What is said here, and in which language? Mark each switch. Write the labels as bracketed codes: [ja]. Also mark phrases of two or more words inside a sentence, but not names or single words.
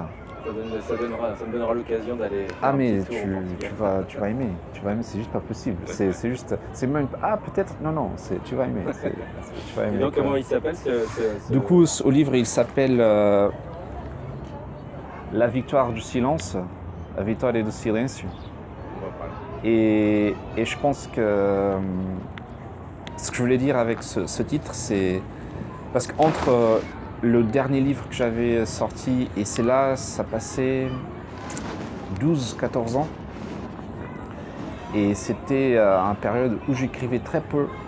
[fr] Ça me donnera l'occasion d'aller. Ah mais tu vas aimer, c'est juste pas possible. C'est même peut-être non, tu vas aimer. Tu vas aimer. Et donc comment il s'appelle Du coup au livre il s'appelle La victoire du silence, La vitória do silêncio. Et je pense que ce que je voulais dire avec ce titre, c'est parce qu'entre le dernier livre que j'avais sorti et c'est là, ça passait 12-14 ans. Et c'était une période où j'écrivais très peu.